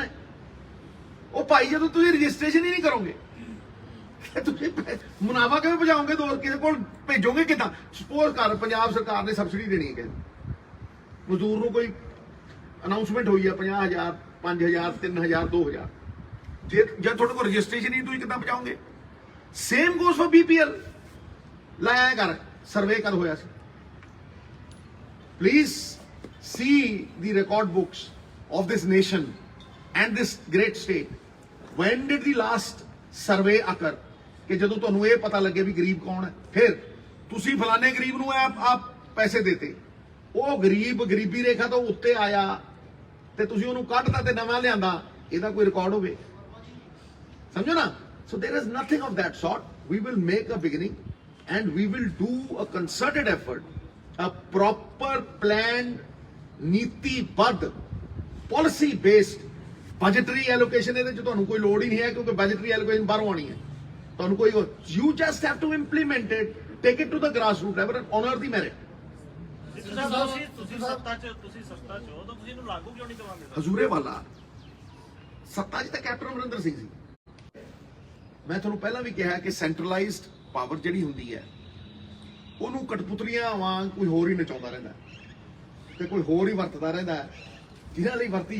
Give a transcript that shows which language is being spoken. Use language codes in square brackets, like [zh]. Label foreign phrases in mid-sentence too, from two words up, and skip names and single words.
[pa] ਹੈ ਉਹ ਭਾਈ ਜਦੋਂ ਤੁਸੀਂ ਰਜਿਸਟ੍ਰੇਸ਼ਨ ਹੀ ਨਹੀਂ ਕਰੋਗੇ ਤੁਸੀਂ ਮੁਨਾਫਾ ਕਿਵੇਂ ਬਚਾਓਗੇ ਦੋ ਕਿਸੇ ਕੋਲ ਭੇਜੋਗੇ ਕਿਦਾਂ ਸਪੋਜ਼ ਕਰ ਪੰਜਾਬ ਸਰਕਾਰ ਨੇ ਸਬਸਿਡੀ ਦੇਣੀ ਹੈ ਮਜ਼ਦੂਰ ਨੂੰ ਕੋਈ ਅਨਾਉਂਸਮੈਂਟ ਹੋਈ ਹੈ 50,000 5,000 3,000 2,000 ਜੇ ਜਦ ਤੁਹਾਡੇ ਕੋਲ ਰਜਿਸਟ੍ਰੇਸ਼ਨ ਹੀ ਤੁਸੀਂ ਕਿੱਦਾਂ ਬਚਾਓਗੇ [en] same goes for [pa] BPL ਲਾਇਆ ਕਰ ਸਰਵੇ ਕਦ ਹੋਇਆ ਸੀ [en] please see the record books of this nation and this great state when did the last survey occur [pa] ਕਿ ਜਦੋਂ ਤੁਹਾਨੂੰ ਇਹ ਪਤਾ ਲੱਗੇ ਵੀ ਗਰੀਬ ਕੌਣ ਹੈ ਫਿਰ ਤੁਸੀਂ ਫਲਾਣੇ ਗਰੀਬ ਨੂੰ ਆਪ ਪੈਸੇ ਦੇਤੇ ਉਹ ਗਰੀਬ ਗਰੀਬੀ ਰੇਖਾ ਤੋਂ ਉੱਤੇ ਆਇਆ ਤੇ ਤੁਸੀਂ ਉਹਨੂੰ ਕੱਢਤਾ ਤੇ ਨਵਾਂ ਲਿਆਂਦਾ ਇਹਦਾ ਕੋਈ ਰਿਕਾਰਡ ਹੋਵੇ ਸਮਝੋ ਨਾ [en] so there is nothing of that sort we will make a beginning and we will do a concerted effort a proper planned ਨੀਤੀਬੱਧ policy based budgetary allocation [pa] ਇਹਦੇ ਚ ਤੁਹਾਨੂੰ ਕੋਈ ਲੋੜ ਹੀ ਨਹੀਂ ਹੈ ਕਿਉਂਕਿ [en] budgetary allocation [pa] ਬਾਹਰੋਂ ਆਣੀ ਹੈ ਤੁਹਾਨੂੰ ਕੋਈ [en] you just have to implement it take it to the grassroots level and honor the merit [pa] ਤੁਸੀਂ ਸੱਤਾ ਚ ਹੋ ਤਾਂ ਤੁਸੀਂ ਇਹਨੂੰ ਲਾਗੂ ਕਿਉਂ ਨਹੀਂ ਕਰਵਾਉਂਦੇ ਹਜ਼ੂਰੇ ਵਾਲਾ ਸੱਤਾ 'ਚ ਤਾਂ ਕੈਪਟਨ ਅਮਰਿੰਦਰ ਸਿੰਘ ਸੀ ਮੈਂ ਤੁਹਾਨੂੰ ਪਹਿਲਾਂ ਵੀ ਕਿਹਾ ਕਿ [en] centralized power [pa] ਜਿਹੜੀ ਹੁੰਦੀ ਹੈ ਉਹਨੂੰ ਕਠਪੁਤਲੀਆਂ ਵਾਂਗ ਕੋਈ ਹੋਰ ਹੀ ਨਚਾਉਂਦਾ ਰਹਿੰਦਾ ਤੇ ਕੋਈ ਹੋਰ ਹੀ ਵਰਤਦਾ ਰਹਿੰਦਾ ਜਿਹਨਾਂ ਲਈ ਵਰਤੀ